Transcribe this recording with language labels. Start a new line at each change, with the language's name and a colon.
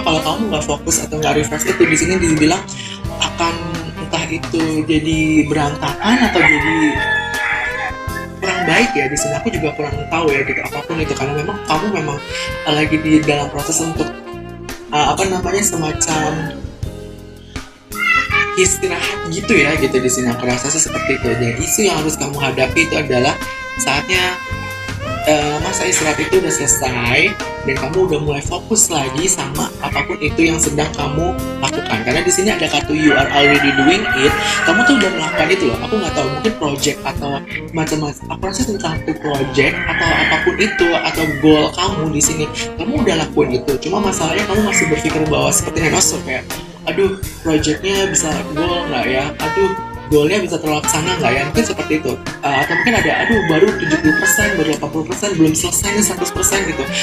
Indonesian: Kalau kamu nggak fokus atau nggak refresh itu di sini dibilang akan entah itu jadi berantakan atau jadi kurang baik ya. Di sini aku juga kurang tahu ya gitu apapun itu, karena memang kamu memang lagi di dalam proses untuk semacam istirahat gitu ya gitu. Di sini aku rasa seperti itu. Dan isu yang harus kamu hadapi itu adalah saatnya masa istirahat itu udah selesai dan kamu udah mulai fokus lagi sama apapun itu yang sedang kamu lakukan. Karena di sini ada kartu
English: you are already doing it.
Indonesian: Kamu tuh udah melakukan itu loh. Aku nggak tahu, mungkin project atau macam-macam. Aku rasa tentang project atau apapun itu atau goal kamu di sini, kamu udah lakuin itu. Cuma masalahnya kamu masih berpikir bahwa seperti Nenosur kayak, aduh projectnya bisa goal nggak ya? Aduh goalnya bisa terlaksana nggak ya? Mungkin seperti itu. Atau mungkin ada, aduh baru 70%, baru 80%, belum selesai nih 100% gitu.